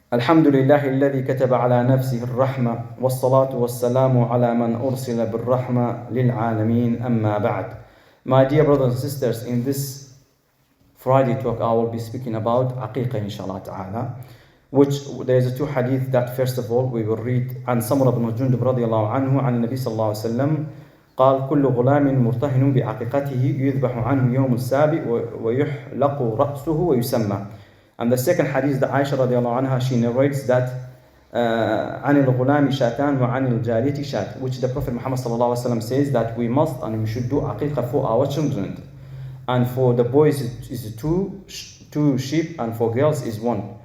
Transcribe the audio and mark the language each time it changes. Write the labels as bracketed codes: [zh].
[ar] الحمد لله الذي كتب على نفسه الرحمة والصلاة والسلام على من أرسل بالرحمة للعالمين أما بعد. [en] My dear brothers and sisters, in this Friday talk I will be speaking about Aqeeqa inshallah ta'ala, which there's two hadith that first of all we will read. [ar] عن سمرة بن جندب رضي الله عنه عن النبي صلى الله عليه وسلم قال كل غلام مرتهن بعقيقته يذبح عنه يوم السابع ويحلق رأسه ويسمى. [en] And the second hadith that Aisha radiallahu anha, she narrates that [ar] عن الغلام شاتان وعن الجارية شات, [en] which the Prophet Muhammad sallallahu alaihi wasallam says that we must and we should do aqiqah for our children, and for the boys is two sheep and for girls is one.